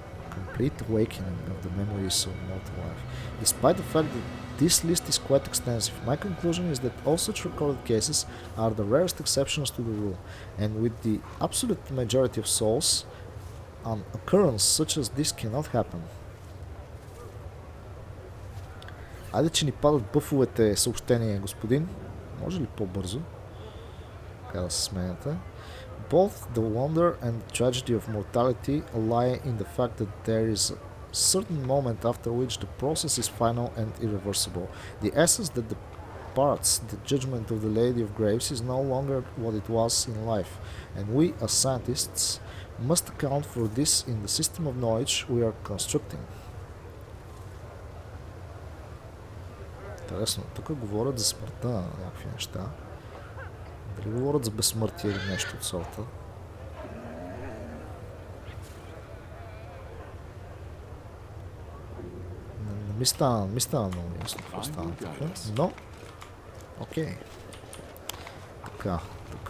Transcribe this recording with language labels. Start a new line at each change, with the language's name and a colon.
English: Complete awakening of the memories of mortal life. Despite the fact that this list is quite extensive, my conclusion is that all such recorded cases are the rarest exceptions to the rule, and with the absolute majority of souls, an occurrence such as this cannot happen.
Bulgarian: Айде, че ни падат бъфовете съобщения, господин. Може ли по-бързо? Така да се сменяте.
English: Both the wonder and the tragedy of mortality lie in the fact that there is a certain moment after which the process is final and irreversible. The essence that departs the judgment of the Lady of Graves is no longer what it was in life, and we as scientists must account for this in the system of knowledge we are constructing.
Bulgarian: Интересно, тук говорят за смъртта на някакви неща. Дали говорят за безсмъртие или нещо от сорта? Не ми стана много ясно какво стана тук, но окей. Така, тук